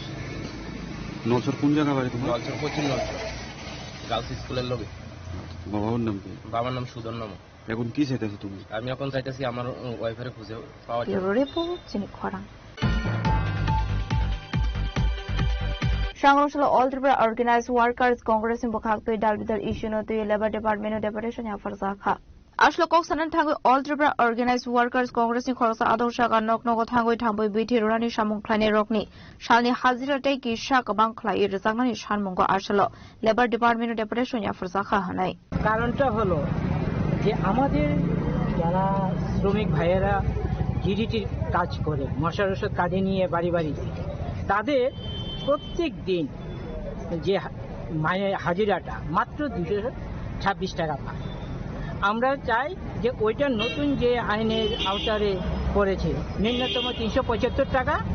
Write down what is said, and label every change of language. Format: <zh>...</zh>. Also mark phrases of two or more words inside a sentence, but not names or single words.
<bn>নলছর কোন জায়গা বাড়ি তোমার নলছর পশ্চিম নলছর গার্লস স্কুলের লগে বাবার নাম কি বাবার নাম সুদন নাম এখন কি চাইতেছো তুমি আমি এখন চাইতেছি আমার ওয়াইফের খুঁজে পাওয়া যায়</bn> <trp>Sangroshala All Tripura Organized Workers Congress in Bokhaktoi Dalbidar issue no to</trp> <en>Labor Department of Deputation</en> <trp>Yafarzakha Ashlo Koksanan Tango All Tripura Organized Workers Congress in Khorsa Adoshaga Noknogo Tango Tamboi Biti Rani Shamung Klane Rokni Shalni Hazira Teki Shaka Bankla Irzangani Shanmungo Ashlo</trp> <en>Labor Department of Deputation</en> <trp>Yafarzakha Hanai</trp> <bn>কারণটা হলো যে আমাদের যারা শ্রমিক ভাইয়েরা জিডিটির কাজ করে মশার ওষুধ কাঁধে নিয়ে বাড়ি বাড়ি তাদের প্রত্যেক দিন যে হাজিরাটা মাত্র 226 টাকা পায় আমরা চাই যে ওইটা নতুন যে আইনের আওতায় করেছে ন্যূনতম 375 টাকা</bn>